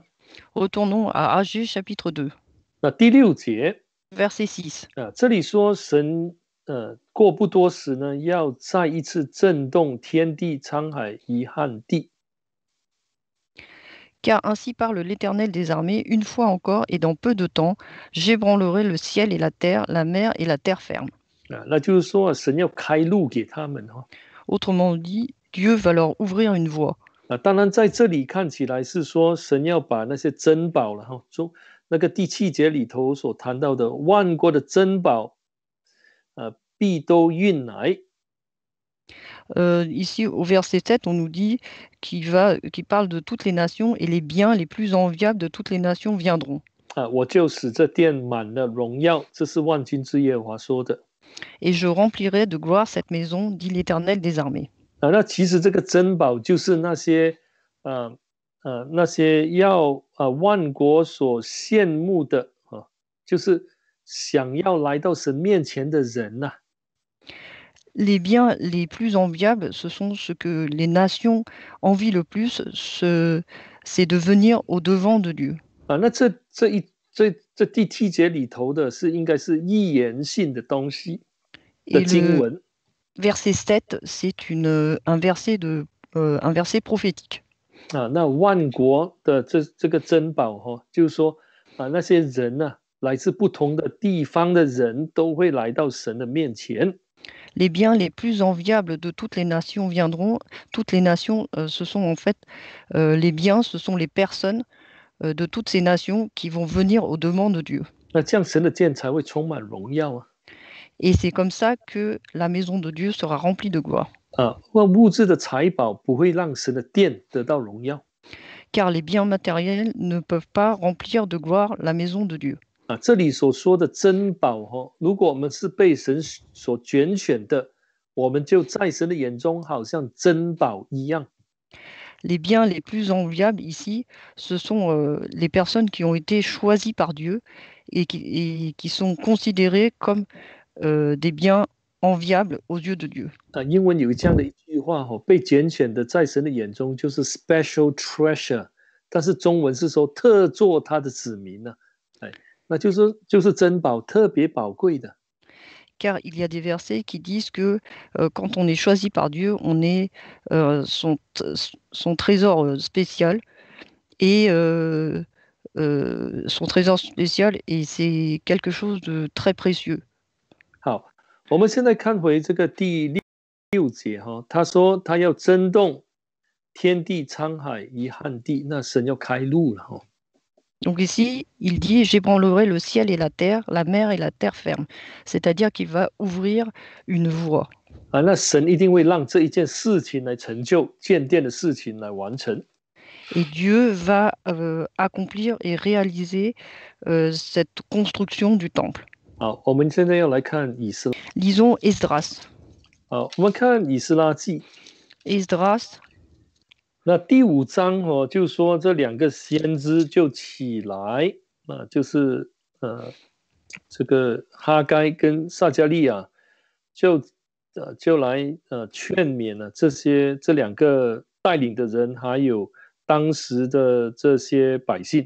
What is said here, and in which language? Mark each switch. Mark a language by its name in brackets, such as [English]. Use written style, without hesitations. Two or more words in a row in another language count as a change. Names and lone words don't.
[French] Retournons à Agé chapitre 2, [Chinese] 那第6节 [French] verset 6. [Chinese] 这里说神过不多时呢，要再一次震动天地、沧海、遗憾地。 [French] Car ainsi parle l'Éternel des armées, une fois encore et dans peu de temps, j'ébranlerai le ciel et la terre, la mer et la terre ferme. [Chinese] 那就是说神要开路给他们。 [French] Autrement dit, Dieu va leur ouvrir une voie. [Chinese] 当然在这里看起来是说神要把那些珍宝了，那个第7节里头所谈到的万国的珍宝必都运来。 [French] Ici, au verset 7, on nous dit qu'il parle de toutes les nations et les biens les plus enviables de toutes les nations viendront. [Chinese] 我就使这殿满了荣耀，这是万军之耶和华说的。 [French] Et je remplirai de gloire cette maison, dit l'Éternel des armées. [Chinese] 那其实这个珍宝就是那些要万国所羡慕的就是想要来到神面前的人呐。 [French] Les biens les plus enviables, ce sont ce que les nations envient le plus, c'est de venir au devant de Dieu. [Chinese] 那这第7节里头的是应该是预言性的东西的经文。 [French] Verset 7, c'est un verset prophétique. [Chinese] 那万国的这个珍宝就是说那些人呢，来自不同的地方的人都会来到神的面前。 [French] Les biens les plus enviables de toutes les nations viendront. Toutes les nations, ce sont en fait les biens, ce sont les personnes de toutes ces nations qui vont venir au devant de Dieu. [Chinese] 那这样神的殿才会充满荣耀啊。 [French] Et c'est comme ça que la maison de Dieu sera remplie de gloire. [Chinese] 物质的财宝不会让神的殿得到荣耀。 [French] Car les biens matériels ne peuvent pas remplir de gloire la maison de Dieu. [Chinese] 这里所说的珍宝如果我们是被神所拣选的，我们就在神的眼中好像珍宝一样。 [French] Les biens les plus enviables ici, ce sont les personnes qui ont été choisies par Dieu et qui sont considérées comme des biens enviables aux yeux de Dieu. [Chinese] 英文有这样的一句话被拣选的在神的眼中就是 [English] special treasure， [Chinese] 但是中文是说特作他的子民呢。那就是珍宝，特别宝贵的。 [French] Car il y a des versets qui disent que quand on est choisi par Dieu, on est son trésor spécial et son trésor spécial et c'est quelque chose de très précieux. [Chinese] 好，我们现在看回这个第6节他说他要震动天地、沧海、遗憾地，那神要开路了。 [French] Donc ici, il dit « J'ébranlerai le ciel et la mer et la terre ferme », c'est-à-dire qu'il va ouvrir une voie. [Chinese] 那神一定会让这一件事情来成就，建殿的事情来完成。 [French] Et Dieu va accomplir et réaliser cette construction du temple. [Chinese] 好，我们现在要来看以斯拉。 [French] Lisons Esdras. [Chinese] 好，我们看以斯拉记。 [French] Esdras. [Chinese] 那第5章就说这2个先知就起来，就是这个哈该跟撒迦利亚就来劝勉了这2个带领的人，还有当时的这些百姓。